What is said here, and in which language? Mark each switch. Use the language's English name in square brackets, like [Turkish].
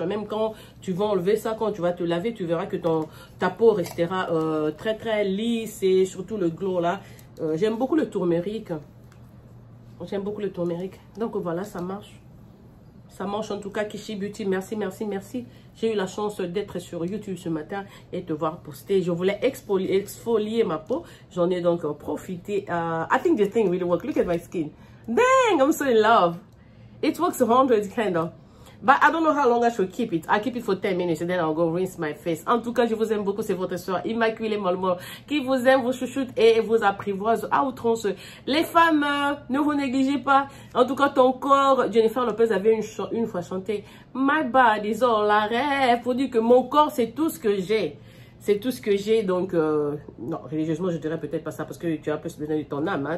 [French] Même quand tu vas enlever ça, quand tu vas te laver, tu verras que ta peau restera très, très lisse et surtout le glow là. J'aime beaucoup le turmeric. J'aime beaucoup le turmeric. Donc voilà, ça marche. Ça marche en tout cas, Kishi Beauty. Merci, merci, merci. J'ai eu la chance d'être sur YouTube ce matin et te voir poster. Je voulais exfolier ma peau. J'en ai donc profité. [English] I think the thing really works. Look at my skin. Dang, I'm so in love. It works 100 kind of. But I don't know how long I should keep it. I keep it for 10 minutes and then I'll go rinse my face. [French] En tout cas, je vous aime beaucoup. C'est votre soeur Immaculée Molmol qui vous aime, vous chouchoute et vous apprivoise à outrance. Les femmes, ne vous négligez pas. En tout cas, ton corps, Jennifer Lopez avait une fois chanté [English] My body is all I have. [French] Faut dire que mon corps, c'est tout ce que j'ai. C'est tout ce que j'ai, donc, non, religieusement, je dirais peut-être pas ça, parce que tu as plus besoin de ton âme, hein.